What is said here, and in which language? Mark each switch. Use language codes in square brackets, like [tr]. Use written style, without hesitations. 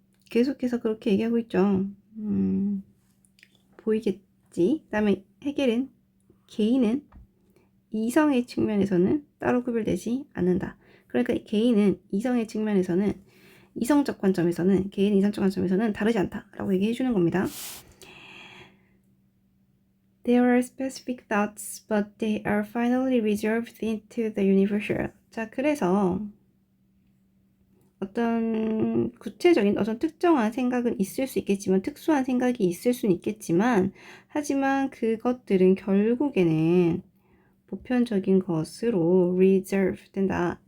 [ko] 계속해서 그렇게 얘기하고 있죠. 보이겠지? 그 다음에 해겔은 개인은 이성의 측면에서는 따로 구별되지 않는다. 그러니까 개인은 이성의 측면에서는 이성적 관점에서는 개인의 이성적 관점에서는 다르지 않다라고 얘기해 주는 겁니다. [en] There are specific thoughts, but they are finally resolved into the universal. [ko] 자, 그래서 어떤 구체적인 어떤 특정한 생각은 있을 수 있겠지만 특수한 생각이 있을 수는 있겠지만 하지만 그것들은 결국에는 보편적인 것으로 resolve 된다.